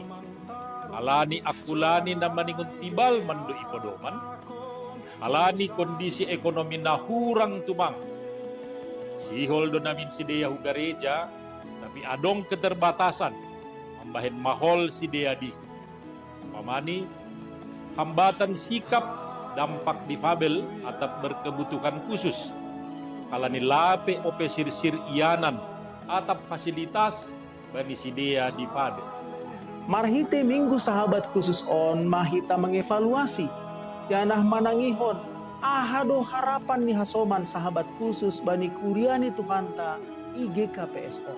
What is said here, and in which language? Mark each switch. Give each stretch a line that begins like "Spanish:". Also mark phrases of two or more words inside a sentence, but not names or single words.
Simeulue: Halani akulani na maningon tibal mando ipodoman. Halani
Indonesian: kondisi ekonomi
Simeulue: na hurang tumang. Sihol do namin si Dea hugareja,
Indonesian: tapi adong keterbatasan.
Simeulue: Mambahen mahol si Dea di.
Indonesian: Pamani, hambatan sikap dampak difabel atau berkebutuhan khusus.
Simeulue: Kalani lape ope sir-sir ianan atap fasilitas bani si Dea difabel. Marhite minggu
Indonesian: sahabat khusus
Simeulue: on mahita mengevaluasi. Yanah manangihon, ahado harapan ni hasoman
Indonesian: sahabat khusus
Simeulue: bani kuryani Tuhanta IGKPS on.